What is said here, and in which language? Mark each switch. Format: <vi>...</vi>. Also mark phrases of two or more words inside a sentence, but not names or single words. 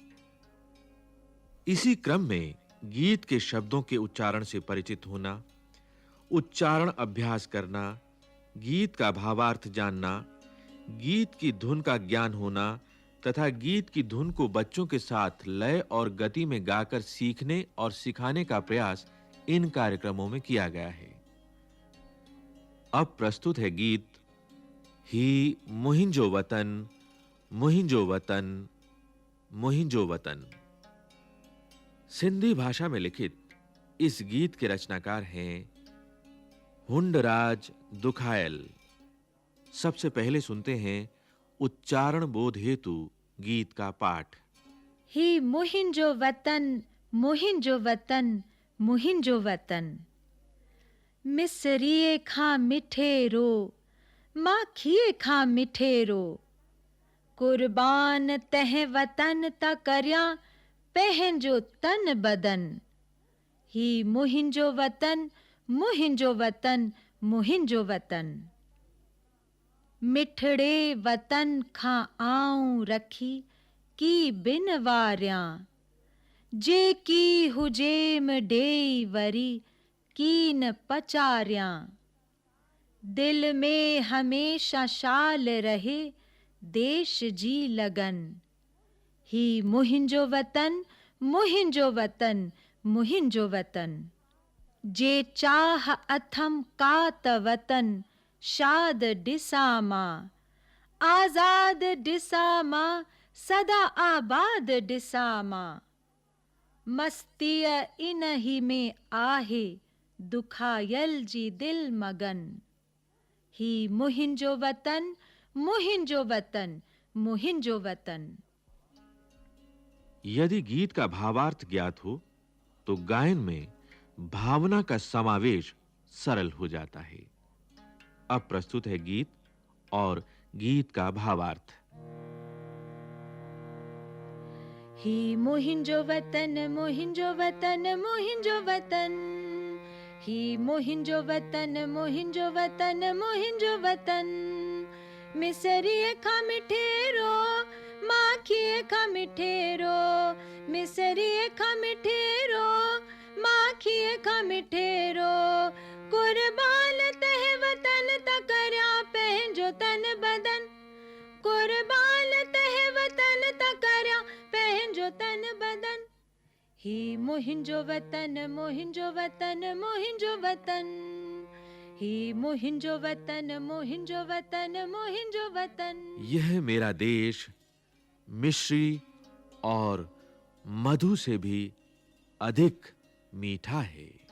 <hi>इसी क्रम में गीत के शब्दों के उच्चारण से परिचित होना, उच्चारण अभ्यास करना, गीत का भावार्थ जानना, गीत की धुन का ज्ञान होना तथा गीत की धुन को बच्चों के साथ लय और गति में गाकर सीखने और सिखाने का प्रयास इन कार्यक्रमों में किया गया है। अब प्रस्तुत है गीत</hi> <sd>ही मुहिंजो वतन, मुहिंजो वतन, मुहिंजो वतन।</sd> <hi>सिंधी भाषा में लिखित इस गीत के रचनाकार हैं हुंडराज दुखायल। सबसे पहले सुनते हैं उच्चारण बोध हेतु गीत का पाठ।</hi> <sd>ही मुहिंजो वतन, मुहिंजो वतन, मुहिंजो वतन। मिसरिए खां मिठेरो, माखिए खां मिठेरो। कुर्बान तह वतन ता करया पहंजो तन बदन। ही मुहिंजो वतन, मुहिंजो वतन, मुहिंजो वतन। मिठड़े वतन खां आऊं रखी की बिन वारियां। जे की हुजेम डेई वरी कीन पचारियां। दिल में हमेशा शाल रहे देश जी लगन। ही मुहिंजो वतन, मुहिंजो वतन, मुहिंजो वतन। जे चाह अथम कात वतन शाद डिसामा। आजाद डिसामा, सदा आबाद डिसामा। मस्तिय इनही में आहे दुखायल जी दिल मगन। ही मुहिंजो वतन, मुहिंजो वतन, मुहिंजो वतन।</sd> <hi>यदि गीत का भावार्थ ज्ञात हो तो गायन में भावना का समावेश सरल हो जाता है। अब प्रस्तुत है गीत और गीत का भावार्थ।</hi> <sd>ही मुहिंजो वतन, मुहिंजो वतन, मुहिंजो वतन। ही मुहिंजो वतन, मुहिंजो वतन, मुहिंजो वतन। मिसरिए खा मिठेरो, माखिए खा मिठेरो। मिसरिए खा मिठेरो, माखिए खा मिठेरो। कुर्बान तह वतन ता करया पहंजो तन बदन। कुर्बान तह वतन ता करया पहंजो तन बदन। ही मुहिंजो वतन मुहिंजो वतन मुहिंजो वतन ही मुहिंजो वतन मुहिंजो वतन मुहिंजो वतन।</sd> <hi>यह मेरा देश मिश्री और मधु से भी अधिक मीठा है।</hi>